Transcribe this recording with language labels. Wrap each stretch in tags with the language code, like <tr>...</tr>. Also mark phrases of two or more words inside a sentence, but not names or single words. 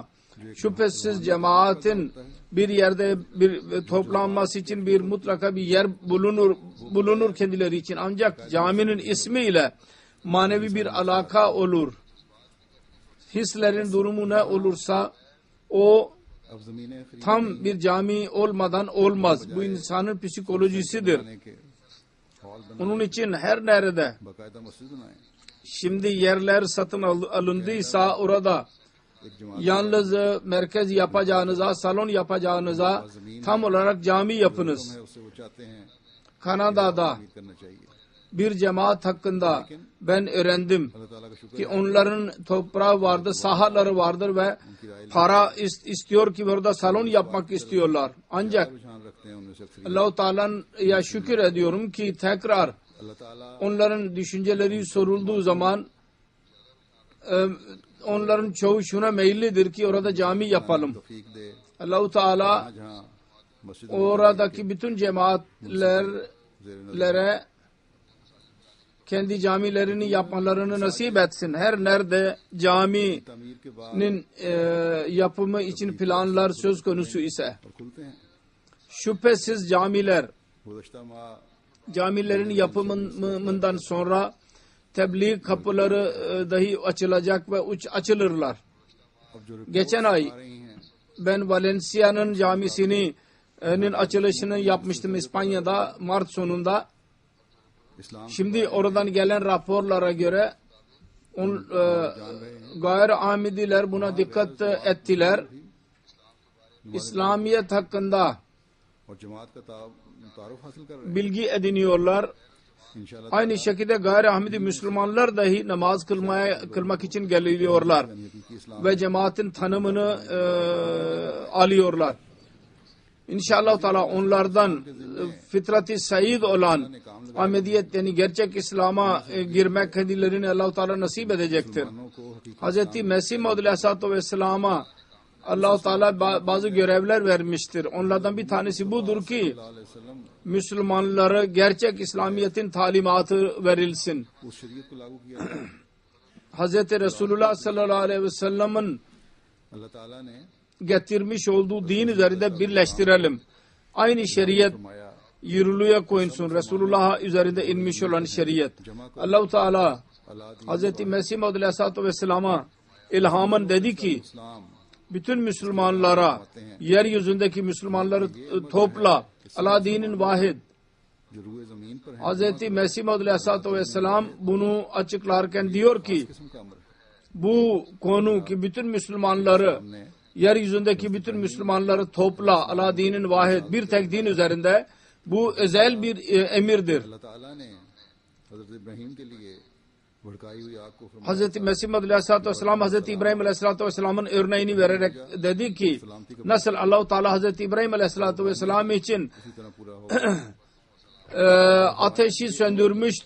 <tr>Şüphesiz cemaatin bir yerde bir toplanması için bir mutlaka bir yer bulunur kendileri için. Ancak caminin ismiyle manevi bir alaka olur. Hislerin durumu ne olursa o</tr> <ur>اب زمینیں خرید</ur> <tr>tam bir cami olmadan olmaz. Bu insanın psikolojisidir.</tr> <ur>کے ہال بنا</ur> <tr>Onun için her nerede</tr> <ur>باقاعدہ مسجد بنائے</ur> <tr>şimdi yerler satın alındıysa orada</tr> <ur>ایک جماعت</ur> <tr>yalnız merkez yapacağınıza, salon yapacağınıza tam olarak cami yapınız.</tr> <ur>ہے اس سے وہ چاہتے ہیں</ur> <tr>Kanada'da</tr> <ur>کرنا چاہیے.</ur> <tr>bir cemaat hakkında ben öğrendim</tr> <ur>اللہ تعالیٰ کا شکر</ur> <tr>ki onların toprağı vardır, sahaları vardır ve para istiyor ki burada salon yapmak istiyorlar. Ancak</tr> <ur>رجحان رکھتے ہیں ان میں سے اکثر</ur> <tr>Allah-u Teala'ya şükür ediyorum ki tekrar</tr> <ur>اللہ تعالیٰ</ur> <tr>onların düşünceleri sorulduğu zaman onların çoğu şuna meyillidir ki orada cami yapalım.</tr> <ur>توفیق دے</ur> <tr>Allah-u Teala</tr> <ur>جہاں مسجد</ur> <tr>oradaki bütün cemaatlere kendi camilerini yapmalarını nasip etsin. Her nerede caminin</tr> <ur>تعمیر کے بعد</ur> <tr>yapımı için planlar söz konusu ise</tr> <ur>اور کھلتے ہیں.</ur> <tr>şüphesiz camiler</tr> <ur>گزشتہ ماہ</ur> <tr>camilerin yapımından sonra tebliğ kapıları dahi açılacak ve açılırlar.</tr> <ur>اب جو</ur> <tr>Geçen ay</tr> <ur>آ رہی ہیں</ur> <tr>ben Valencia'nın camisinin açılışını yapmıştım İspanya'da Mart sonunda.</tr> <ur>اسلام</ur> <tr>Şimdi oradan gelen raporlara göre gayri Ahmediler buna dikkat ettiler. İslamiyet hakkında</tr> <ur>اور جماعت کا تعارف حاصل کر رہے</ur> <tr>bilgi ediniyorlar.</tr> <ur>ہیں انشاءاللہ</ur> <tr>Aynı şekilde gayri Ahmedi Müslümanlar dahi namaz kılmak için geliyorlar</tr> <ur>حقیقی اسلام</ur> <tr>ve cemaatin tanımını alıyorlar. İnşallah Teala onlardan fıtratı said olan Ahmediyet yani gerçek İslam'a girmek kendilerine Allah-u Teala nasip edecektir.</tr> <ur>کو حقیقی</ur> <tr>Hz. Mesih Maud Aleyhisselatü Vesselam'a Allah-u Teala bazı görevler vermiştir. Onlardan bir tanesi budur ki</tr> <ar>صلى الله عليه وسلم</ar> <tr>Müslümanlara gerçek İslamiyet'in talimatı verilsin.</tr> <ur>اس شریعت کو لاگو کیا جائے.</ur> <tr>Hz. Resulullah</tr> <ar>صلى الله عليه وسلم'in</ar> <ur>اللہ تعالیٰ نے</ur> <tr>getirmiş olduğu din üzerinde birleştirelim. Aynı şeriyet</tr> <ur>فرمایا</ur> <tr>yürürlüğe koyulsun. Resulullah üzerinde inmiş olan şeriyet. Allah-u Teala Hz. Mesih Maud Aleyhisselatü Vesselam'a ilhamın dedi ki</tr> <ur>اسلام</ur> <tr>bütün Müslümanlara, yeryüzündeki Müslümanları topla. Allah dinin vahid.</tr> <ur>جو روئے زمین پر ہے</ur> <tr>Hz. Mesih Maud Aleyhisselatü Vesselam bunu açıklarken diyor ki</tr> <ur>قسم کا امر ہے.</ur> <tr>bu konu ki bütün Müslümanları, yeryüzündeki bütün Müslümanları topla. Allah dinin vahid. Bir tek din üzerinde. Bu özel bir emirdir.</tr> <ur>اللہ تعالیٰ نے حضرت ابراہیم کے لیے بھڑکائی ہوئی آگ کو فرمایا</ur> <tr>Hz. Mesih Maud Aleyhisselatü Vesselam Hz. İbrahim Aleyhisselatü Vesselam'ın örneğini vererek dedi ki nasıl Allah-u Teala Hz. İbrahim Aleyhisselatü Vesselam için</tr> <ur>اسی طرح پورا ہو.</ur> <tr>ateşi söndürmüştü.</tr>